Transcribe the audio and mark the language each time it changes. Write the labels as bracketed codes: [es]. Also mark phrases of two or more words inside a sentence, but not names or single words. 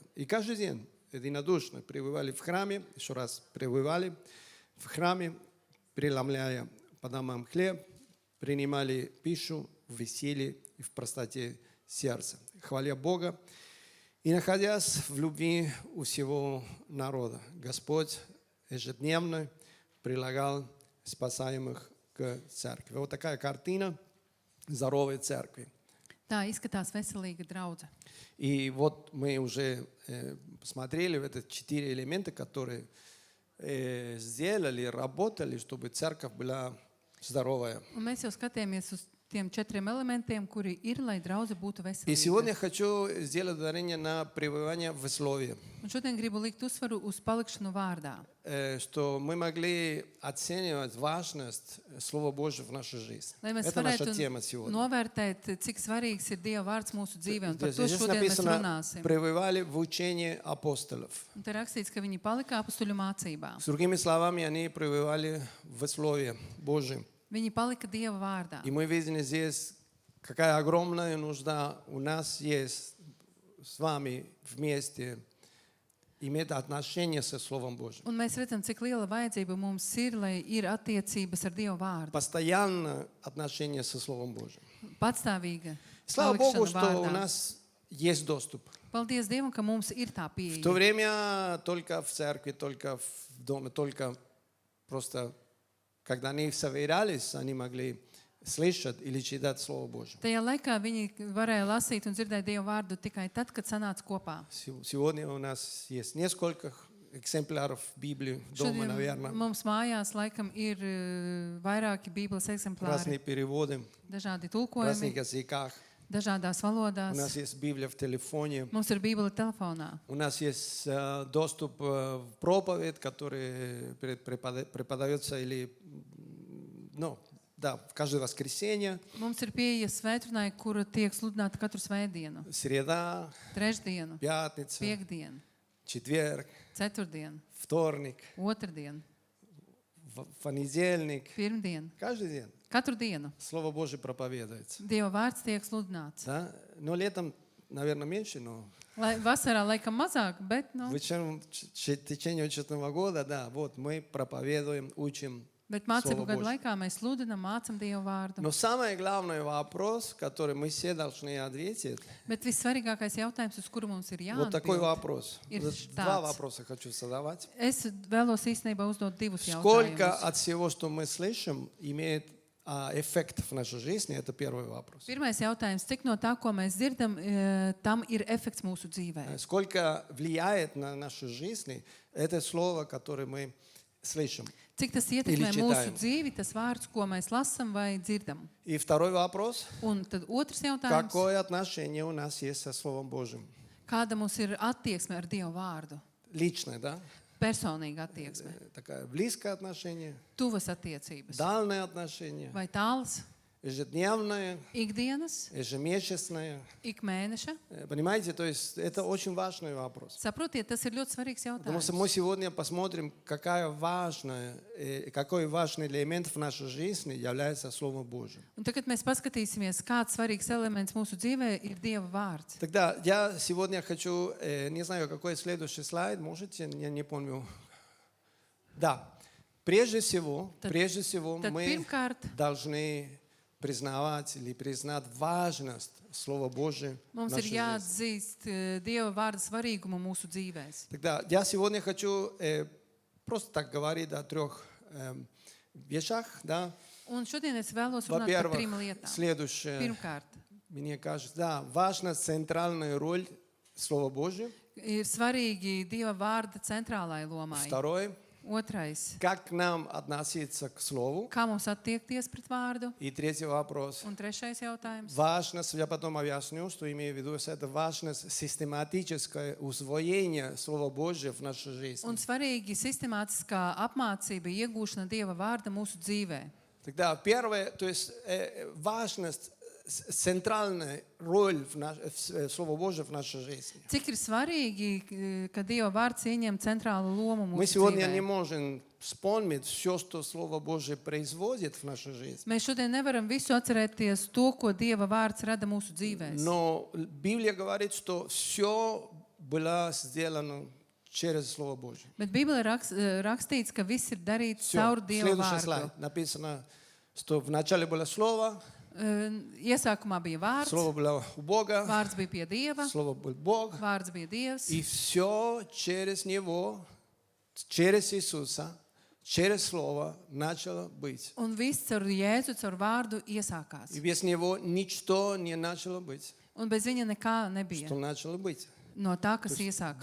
[ru] И каждый день единодушно пребывали в храме, еще раз пребывали в храме, преломляя по домам хлеб, принимали пищу в веселье и в простоте сердца, хваля Бога и находясь в любви у всего народа. Господь ежедневно прилагал спасаемых к церкви. Вот такая картина здоровой церкви. [lv] Tā izskatās veselīga draudze. [ru] И вот мы уже посмотрели в эти 4 элемента, которые сделали, работали, чтобы церковь была здоровая. [lv] Un mēs jau skatījāmies uz tiem 4 elementiem, kuri ir, lai draudze būtu [ru] И сегодня [lv] veselīga. [ru] хочу сделать ударение на пребывание в слове, [lv] Un šodien gribu likt uzsvaru uz palikšanu vārdā. [ru] что мы могли оценивать важность Слова Божьего в нашей жизни. [lv] Lai mēs [ru] Это наша [lv] varētu [ru] тема сегодня. [lv] novērtēt, cik svarīgs ir Dieva vārds mūsu dzīvē, un par to [ru] Здесь [lv] šodien mēs [ru] написано, [lv] runāsim. [ru] пребывали в учении апостолов. [lv] Un te rakstīts, ka viņi palika apustuļu mācībā. [ru] С другими словами, они пребывали в Слове Божьем. [lv] Viņi palika Dieva vārdā. [ru] И мы видим здесь, какая огромная нужда у нас есть с вами вместе иметь отношения со Словом Божьим. [lv] Un mēs redzam, cik liela vajadzība mums ir, lai ir attiecības ar Dieva vārdu. [ru] Постоянно отношения со Словом Божьим. [lv] Patstāvīga [ru] Слава Богу, [lv] palikšana [ru] что у [lv] vārdā. [ru] нас есть доступ. [lv] Paldies Dievam, ka mums ir tā [ru] В то [lv] pieeja. [ru] время только в церкви, только в доме, только просто, когда они собирались, они могли слышать или читать Слово Божье. [lv] Tajā laikā viņi varēja lasīt un dzirdēt Dieva vārdu tikai tad, kad sanāca kopā. [ru] Сегодня у нас есть несколько экземпляров Библии дома, [lv] Šodien [ru] наверное. [lv] mums mājās laikam ir vairāki Bībeles eksemplāri, [ru] Разные переводы, [lv] dažādi [ru] в [lv] tulkojumi, [ru] разных языках. [lv] dažādās [ru] У [lv] valodās. [ru] нас есть Библия в телефоне. [lv] Mums ir Bībele telefonā. [ru] У нас есть доступ в проповедь, который преподается или, ну, да, в каждое воскресенье, [lv] Mums ir pieeja svētdienai, kura tiek sludināta katru svētdienu, [ru] среда, [lv] trešdienu, [ru] пятница, [lv] piekdienu, [ru] четверг, [lv] ceturtdienu, [ru] вторник, [lv] otrdienu, [ru] понедельник. [lv] pirmdienu. [ru] Каждый день [lv] Katru dienu [ru] Слово Божье проповедуется. [lv] Dieva vārds tiek sludināts. [ru] Да? Но летом, наверное, меньше, но [lv] Vasarā laikam mazāk, bet [ru] в течение учебного года, да, вот мы проповедуем, учим. [lv] mācību [ru] Слово [lv] gadu [ru] Божье. [lv] laikā mēs sludinam, mācam Dieva vārdu. [ru] Но самый главный вопрос, который мы все должны ответить, [lv] Bet vissvarīgākais jautājums, uz kuru mums ir [ru] вот такой [lv] jāatbild, [ru] вопрос. [lv] Ir [ru] Два [lv] tāds. [ru] вопроса хочу задавать. [lv] es vēlos īstenībā uzdot divus [ru] Сколько [lv] jautājumus. [ru] от всего, что мы слышим, имеет эффект в нашей жизни? Это первый вопрос. [lv] Pirmais jautājums, cik no tā, ko mēs dzirdam, tam ir efekts mūsu dzīvē? [ru] Сколько влияет на нашу жизнь это слово, которое мы слышим? [lv] Cik tas ietekmē [ru] Или [lv] mūsu [ru] читаем. [lv] dzīvi, tas vārds, ko mēs lasam vai dzirdam? [ru] И второй вопрос. [lv] Un tad otrs jautājums, [ru] Какое отношение у нас есть со Словом Божьим? [lv] kāda mums ir attieksme ar Dievu vārdu? [ru] Личное, да? [lv] Personīga attieksme, [ru] Такое близкое отношение, [lv] tuvas attiecības [ru] дальнее отношение. [lv] vai tālas? [ru] ежедневное, [lv] ikdienas, [ru] ежемесячное. [lv] ik mēneša. [ru] Понимаете, то есть это очень важный вопрос. [lv] Saprotiet, tas ir ļoti svarīgs [ru] Потому что [lv] jautājums. [ru] мы сегодня посмотрим, какой важный элемент в нашей жизни является Словом Божьим. [lv] Un tagad mēs paskatīsimies, kāds svarīgs elements mūsu dzīvē ir Dieva vārds. [ru] Тогда я сегодня хочу, не знаю, какой следующий слайд, можете, я не помню. Да, прежде всего [lv] Tad [ru] мы [lv] pirmkārt, [ru] должны признавать или признать важность Слова Божьего в [lv] mums [ru] нашей [lv] ir [ru] жизни. [lv] jāatzīst Dieva vārda svarīgumu mūsu dzīvēs. [ru] Тогда я сегодня хочу просто так говорить о трех вещах. Да. [lv] Un šodien es vēlos runāt par trim [ru] Во-первых, [lv] lietām. [ru] следующее, [lv] Pirmkārt, [ru] мне кажется, да, важна центральная роль Слова Божьего. [lv] ir svarīgi Dieva vārda centrālai lomai. [ru] Второе, [lv] Otrais, [ru] как нам относиться к Слову. [lv] kā mums attiekties pret vārdu. [ru] И третий вопрос. [lv] Un trešais jautājums. [ru] Важность, я потом объясню, что имею в виду, это важность систематическое усвоение Слова Божьего в нашей жизни. [lv] Un svarīgi sistemātiskā apmācība, iegūšana Dieva vārda mūsu dzīvē. [ru] Тогда первое, то есть важность, центральная роль Слова Божьего в нашей жизни. [lv] Cik ir svarīgi, ka Dieva vārds ieņem centrālu lomu [ru] Мы [lv] mūsu [ru] сегодня не [lv] dzīvē. [ru] можем вспомнить все, что Слово Божье производит в нашей жизни. [lv] Mēs šodien nevaram visu atcerēties to, ko Dieva vārds rada mūsu dzīvēs. [ru] Но Библия говорит, что все было сделано через Слово Божье. [lv] Bet Bībelē rakstīts, ka viss ir darīts [ru] Всё. [lv] caur Dieva [ru] Следующий [lv] vārdu. [ru] слайд. Написано, что вначале было Слово, [lv] Iesākumā bija vārds, [ru] Слово было у Бога, [lv] vārds bija pie Dieva, [ru] Слово был Бог, [lv] vārds bija Dievs. [ru] и все через Него, через Иисуса, через Слово начало быть. [lv] Un viss caur Jēzu, caur vārdu iesākās. [ru] И без Него ничто не начало быть, [lv] Un bez viņa nekā nebija. [ru] что начало быть. [lv] No tā, kas iesākās.